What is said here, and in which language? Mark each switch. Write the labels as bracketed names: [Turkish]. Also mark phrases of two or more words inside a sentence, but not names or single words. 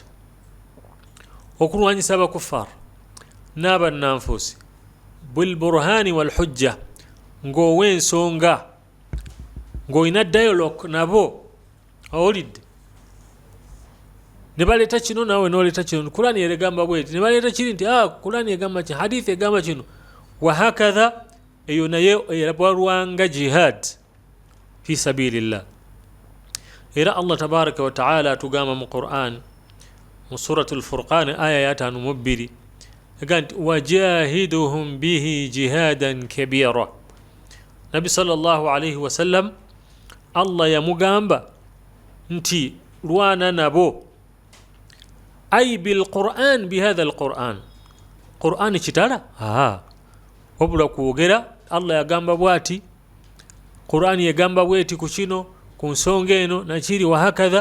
[Ganda] Okulwanyisa abakuffaaru n'abannanfuusi [Arabic] بالبرهان والحجة, [Ganda] ng'owa ensonga, ng'olina dialogue nabo, owulidde, ne baleeta kino naawe n'oleeta kino, Kurani egamba bweti, ne baleeta kiri nti Kurani egamba kino, hadithi egamba kino, wahakadha. Eyo naye erabalwanga [Arabic] جهاد في سبيل الله. [Ganda] Era [Arabic] الله تبارك وتعالى [Ganda] atugamba mu Qur'an mu suratul Furqan aya ya 5 egamba [Arabic] وجاهدهم به جهادا كبيرا. [Ganda] Nabi [Arabic] صلى الله عليه وسلم [Ganda] Allah yamugamba nti lwana nabo, [Arabic] أي بالقرآن بهذا القرآن. [Ganda] Qur'an kitala wabula kwogera. Allah yagamba bwati, Qur'ani yagamba bweti ku kino, ku nsonga eno nakiri, wahakadha.